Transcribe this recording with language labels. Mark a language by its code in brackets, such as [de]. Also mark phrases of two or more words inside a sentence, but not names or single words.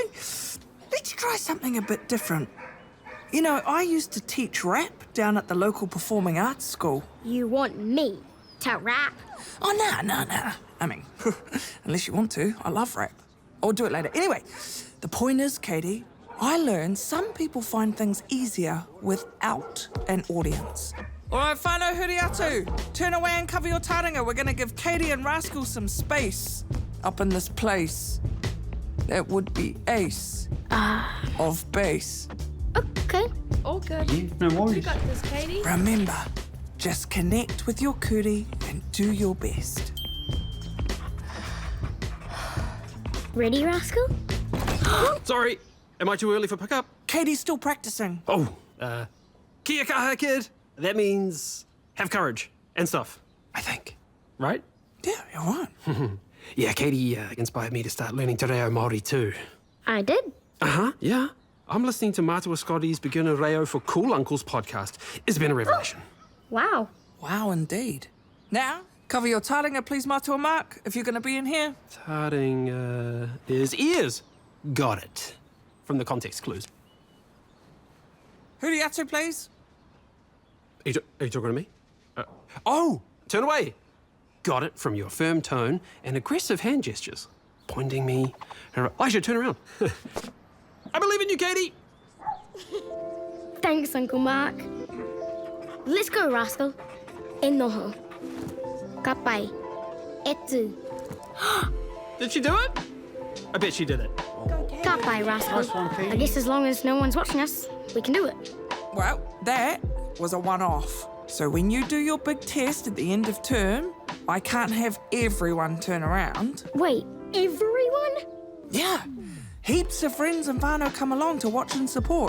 [en] Let's try something a bit different. You know, I used to teach rap down at the local performing arts school. You want me to rap? Oh, no. I mean, unless you want to, I love rap. I'll do it later. Anyway, the point is, Katie, I learned some people find things easier without an audience. All right, [mi] whānau huri atu. [en] Turn away and cover your taringa. We're going to give Katie and Rascal some space up in this place. That would be ace of base. Okay. All good. Yeah, no You worries. got this, Katie. Remember, just connect with your Kurī and do your best. Ready, Rascal? Sorry, am I too early for pickup? Katie's still practicing. [mi] Oh, kia kaha, [en] kid. That means have courage and stuff, I think. Right? Yeah, you're right. Yeah, Katie inspired me to start learning [mi] te reo Māori [en] too. I did. Uh-huh, yeah. I'm listening to Mātua Scotty's Beginner Reo for Cool Uncles podcast. It's been a revelation. Wow. Wow, indeed. Now, cover your taringa, please, Mātua Mark, if you're going to be in here. Starting is ears. Got it. From the context clues. [mi] Huri atu, [en] please. Are you talking to me? Oh, turn away. Got it from your firm tone and aggressive hand gestures. Pointing me. I should turn around. I believe in you, Katie. Thanks, Uncle Mark. Let's go, rascal. [mi] E noho. Ka pai. Etu. [en] Did she do it? I bet she did it. [mi] Ka pai, [en] rascal. Nice one, Katie. I guess as long as no one's watching us, we can do it. Well, that was a one-off. So when you do your big test at the end of term, I can't have everyone turn around. Wait, everyone? Yeah, heaps of friends and whānau come along to watch and support.